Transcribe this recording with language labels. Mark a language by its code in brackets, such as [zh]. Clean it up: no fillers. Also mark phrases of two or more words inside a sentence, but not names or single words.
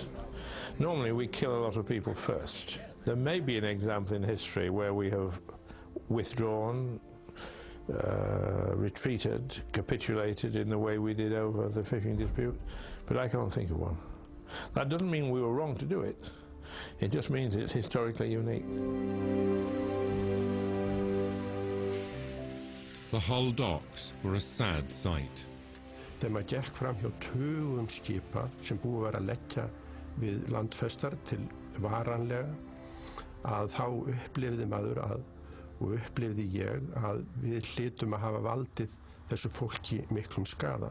[en] Normally we kill a lot of people first. There may be an example in history where we have withdrawn, retreated, capitulated in the way we did over the fishing dispute, but I can't think of one. That doesn't mean we were wrong to do it. It just means it's historically unique. The Hull docks were a sad sight. [is] Þegar maður gekk fram hjá tugum skipa sem búið var að leggja við landfestar til varanlega, að þá upplifði maður og upplifði ég að við hlytum að hafa valdið þessu fólki miklum skaða.